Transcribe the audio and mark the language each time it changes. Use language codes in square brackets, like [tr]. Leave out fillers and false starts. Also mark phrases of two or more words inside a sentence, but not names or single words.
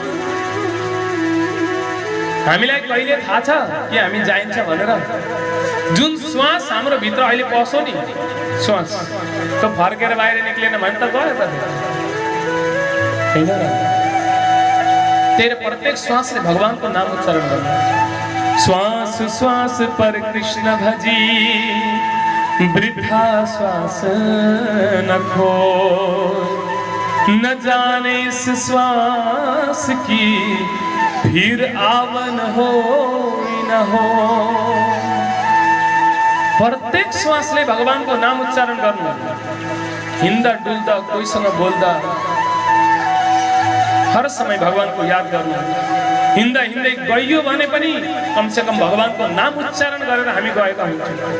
[ne] हामीलाई कहिले थाहा छ कि हामी जाइन्छ भनेर? जुन श्वास हाम्रो भित्र अहिले पस्यो नि, श्वास त्यो फर्केर बाहिर निक्लेन भने त गयो त हैन र? तेरे प्रत्येक श्वासले भगवानको नाम उच्चारण गर्नु। [hi] श्वास श्वास पर कृष्ण भजी, वृथा श्वास न खो, न जाने इस श्वास की फिर आवन हो हो। [ne] प्रत्येक श्वासले भगवानको नाम उच्चारण गर्नु, हिँड्दा डुल्दा कोहीसँग बोल्दा हर समय भगवानको याद गर्नु। हिँड्दा हिँड्दै गइयो भने पनि [hi] कमसे कम [ne] भगवानको नाम उच्चारण गरेर हामी गएका हुन्छौँ।